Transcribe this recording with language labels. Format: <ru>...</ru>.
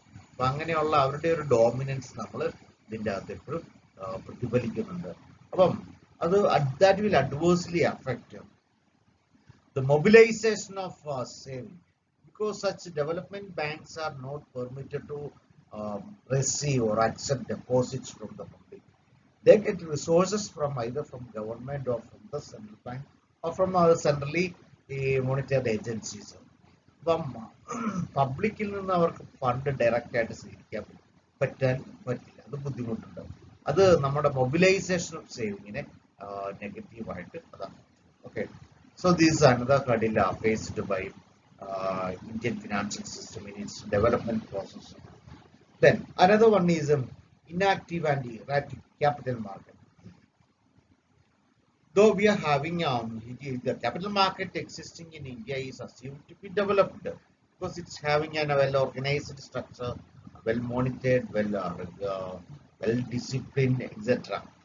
<ml>അപ്പൊ അങ്ങനെയുള്ള അവരുടെ ഒരു ഡോമിനൻസ് നമ്മൾ ഇതിൻ്റെ അകത്ത് എപ്പോഴും പ്രതിഫലിക്കുന്നുണ്ട്.</ml> <en>അപ്പം അത് that will adversely affect the mobilization of saving, because such development banks are not permitted to receive or accept deposits from the public. They get resources from either from government or from the central bank or from other centrally monitored agencies.</en> <ml>അപ്പം പബ്ലിക്കിൽ നിന്ന് അവർക്ക് fund direct ആയിട്ട് സ്വീകരിക്കാൻ പറ്റില്ല, അത് ബുദ്ധിമുട്ടുണ്ട്. അത് നമ്മുടെ മൊബിലൈസേഷൻ ഓഫ് സേവിങ്ങിനെ നെഗറ്റീവായിട്ട് അതാണ്.</ml> <en>Okay, so this is another hurdle faced by Indian financial system in its development process. Then another one is inactive and erratic capital market. Though we are having the capital market existing in India is assumed to be developed because it's having a well-organized structure, well-monitored, well-disciplined, etc.</en>